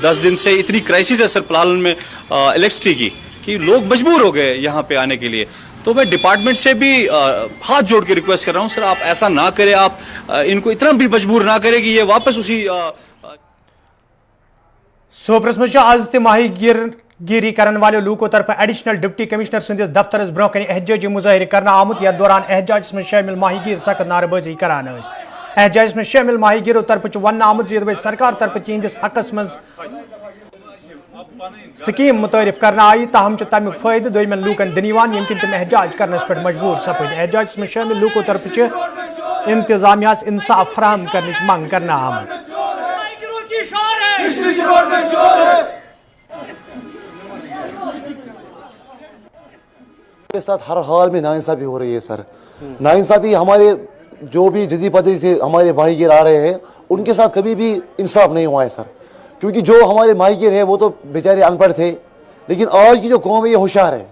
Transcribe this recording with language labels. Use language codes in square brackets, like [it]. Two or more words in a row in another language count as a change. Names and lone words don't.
[hi] 10 दिन से इतनी क्राइसिस है सर पलहलन में इलेक्ट्रिसिटी की कि लोग मजबूर हो गए यहाँ पे आने के लिए। तो मैं डिपार्टमेंट से भी हाथ जोड़ के रिक्वेस्ट कर रहा हूँ, सर आप ऐसा ना करें, आप इनको इतना भी मजबूर ना करें कि ये वापस उसी [ks] सोपरस में आज माहीगिरी करने वाले लूकों तरफ [en] additional deputy commissioner [ks] सिंदिस दफ्तर ब्रोह कन एहजाजी मुजाहरे करना आमुत। यथ दौरान एहजाज में शामिल माहीगिर सख्त नारेबाजी करान। एहजाज में शामिल माहीगिरों तरफ वन आमुत सरकार तरफ तिहंदिस हकस मज स्कीम मुतारिफ करना आई, ताहम तमिक फायदे दोयमन लूकन दिनवान यम किन तम एहजाज करनस पे मजबूर सपद। एहजाज में शामिल लूकों तरफ इंतजामिया इंसाफ फराहम करने मंग करना आमत। [hi] के साथ हर हाल में नाइंसाफी हो रही है सर। नाइंसाफी हमारे जो भी जदी पदरी से हमारे भाईगिर आ रहे हैं उनके साथ कभी भी इंसाफ नहीं हुआ है सर, क्योंकि जो हमारे माहीगिर है वो तो बेचारे अनपढ़ थे, लेकिन आज की जो कौम है ये होशियार है।